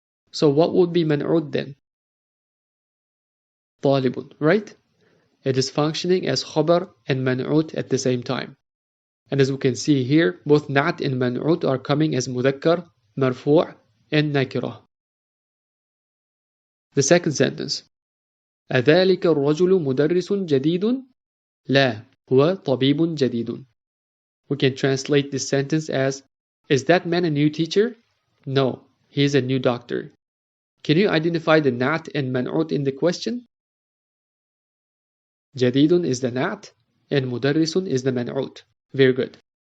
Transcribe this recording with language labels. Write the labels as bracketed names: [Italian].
[English] So what would be man'ut then? Talibun, right? It is functioning as khabar and man'ut at the same time. And as we can see here, both na'at and man'ut are coming as mudhakkar, marfu' and nakirah. [Arabic] The second sentence, أذلك الرجل مدرس جديد؟ لا هو طبيب جديد. [English] We can translate this sentence as, is that man a new teacher? No, he is a new doctor. Can you identify the na'at and man'ut in the question? Jadidun is the na'at and mudarrisun is the man'ut. Very good.